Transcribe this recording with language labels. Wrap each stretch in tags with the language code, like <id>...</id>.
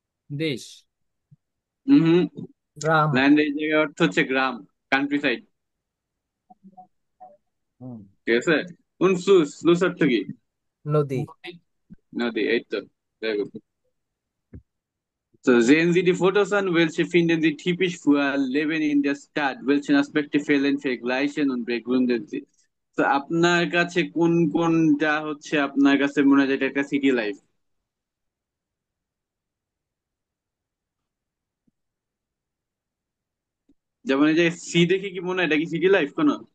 <bn>দেশ হম, গ্রাম। ল্যান্ড এই জায়গায় অর্থ হচ্ছে গ্রাম, কান্ট্রি সাইড, হুম। ঠিক আছে? কোন ফ্লুস, ফ্লুস অর্থ কি? নদী। নদী, এই তো,</bn> <en>very good.</en> <de>So sehen Sie die Fotos an, welche finden Sie typisch für Leben in der Stadt? Welche Aspekte fehlen, vergleichen und begründen Sie?</de> <bn>তো আপনার কাছে কোন কোনটা হচ্ছে আপনার কাছে মনে হয় যে এটা একটা সিটি লাইফ? যেমন এই যে সি দেখে কি মনে হয় এটা কি সিটি লাইফ কোনো?</bn>